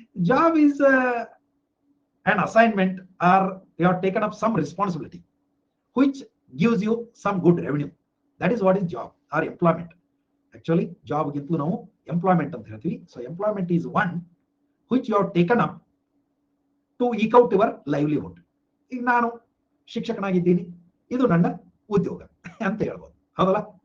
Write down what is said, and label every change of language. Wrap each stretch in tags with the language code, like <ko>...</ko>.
<en>Job is an assignment, or you have taken up some responsibility which gives you some good revenue. That is what is job or employment.</en> <kn>Actually job ಗಿಂತಲೂ ನಾವು employment ಅಂತ ಹೇಳ್ತೀವಿ.</kn> <en>So employment is one which you have taken up to eke out your livelihood.</en> <kn>ಈಗ ನಾನು ಶಿಕ್ಷಕನಾಗಿದ್ದೀನಿ, ಇದು ನನ್ನ ಉದ್ಯೋಗ ಅಂತ ಹೇಳ್ಬೋದು, ಹೌದಲ್ಲ?</kn>